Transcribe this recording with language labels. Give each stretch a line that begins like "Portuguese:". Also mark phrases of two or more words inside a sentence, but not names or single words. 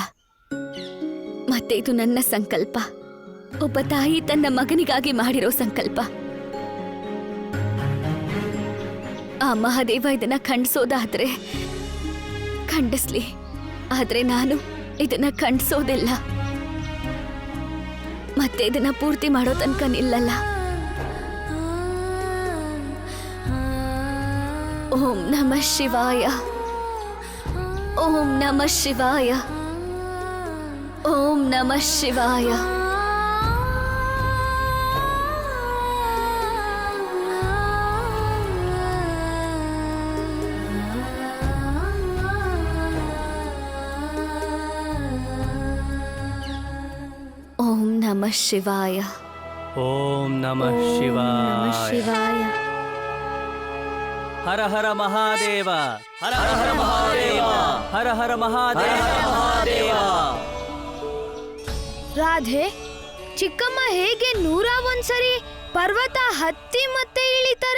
Kannada: ಮತ್ತೆ ಇದು ನನ್ನ ಸಂಕಲ್ಪ, ಒಬ್ಬ ತಾಯಿ ತನ್ನ ಮಗನಿಗಾಗಿ ಮಾಡಿರೋ ಸಂಕಲ್ಪ. ಆ ಮಹಾದೇವ ಇದನ್ನ ಖಂಡಿಸೋದಾದ್ರೆ ಖಂಡಿಸ್ಲಿ, ಆದ್ರೆ ನಾನು ಇದನ್ನ ಖಂಡಿಸೋದಿಲ್ಲ. ಮತ್ತೆ ಇದನ್ನ ಪೂರ್ತಿ ಮಾಡೋ ತನಕ ನಿಲ್ಲಲ್ಲ.
Sanskrit: ಓಂ ನಮಃ ಶಿವಾಯ, ಓಂ ನಮಃ ಶಿವಾಯ, ಓಂ ನಮಃ ಶಿವಾಯ. ಓಂ ನಮಃ ಶಿವಾಯ. ಓಂ ನಮಃ ಶಿವಾಯ. ಹರ ಹರ ಮಹಾದೇವ, ಹರ ಹರ ಮಹಾದೇವ, ಹರ ಹರ ಮಹಾದೇವ.
Kannada: ರಾಧೆ, ಚಿಕ್ಕಮ್ಮ ಹೇಗೆ 101 ಸರಿ ಪರ್ವತ ಹತ್ತಿ ಮತ್ತೆ ಇಳಿತಾರೆ?